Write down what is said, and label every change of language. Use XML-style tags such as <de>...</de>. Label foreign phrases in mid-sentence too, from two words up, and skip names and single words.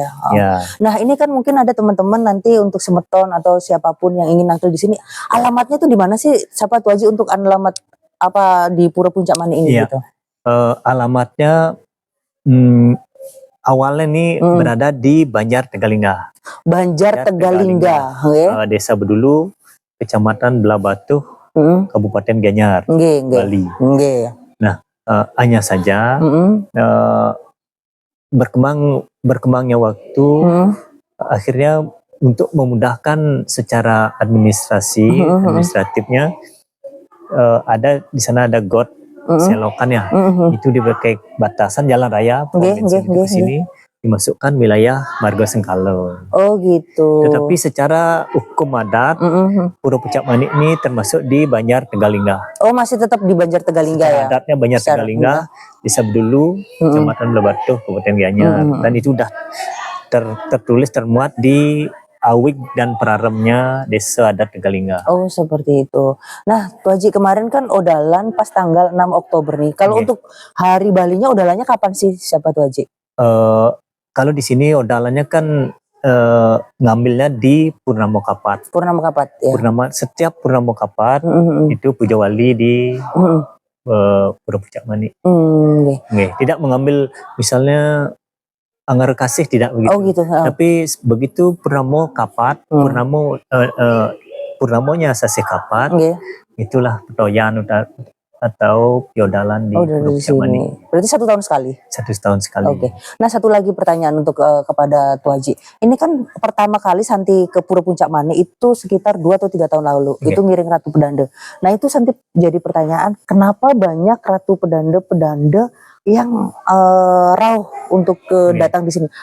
<id>Ya. Nah, ini kan mungkin ada teman-teman nanti untuk Semeton atau siapapun yang ingin nangkil di sini, alamatnya tuh di mana sih, siapa Tua Haji, untuk alamat di Pura Puncak Manik ini gitu? Alamatnya awalnya nih berada di Banjar Tegalingga. Banjar Tegalingga. Desa Bedulu, Kecamatan Belabatuh, Kabupaten Gianyar, Bali. Nah, hanya saja berkembangnya waktu, akhirnya untuk memudahkan secara administratifnya, ada di sana ada got selokan ya, itu dipakai batasan jalan raya provinsi ke sini, dimasukkan wilayah Marga Sengkalo. Oh gitu. Tetapi secara hukum adat, Pura Puncak Manik ini termasuk di Banjar Tegalingga. Oh, masih tetap di Banjar Tegalingga ya? Adatnya Banjar Tegalingga, Desa Bedulu, Kecamatan Belabatuh, Kabupaten Gianyar. Dan itu sudah tertulis, termuat di Awig dan Praremnya Desa Adat Tegalingga. Oh, seperti itu. Nah, Tua Haji, kemarin kan odalan pas tanggal 6 Oktober nih. Kalau untuk hari Balinya, odalannya kapan sih, siapa Tua Haji? Kalau di sini odalannya kan ngambilnya di Purnamo Kapat. Purnamo Kapat ya. Setiap Purnamo Kapat itu puja wali di Pura Puncak Manik. Tidak mengambil misalnya Anggar Kasih, tidak begitu. Oh gitu. Tapi begitu Purnamo Kapat, Purnamonya Sasih Kapat, itulah petoyan atau piodalan di Pura Puncak Manik. Berarti 1 tahun sekali? 1 tahun sekali. Oke. Nah, satu lagi pertanyaan untuk kepada Tua Haji. Ini kan pertama kali Santi ke Pura Puncak Manik itu sekitar 2 atau 3 tahun lalu. Itu ngiring Ratu Pedanda. Nah, itu Santi jadi pertanyaan, kenapa banyak Ratu Pedanda yang rauh untuk datang di sini?</id>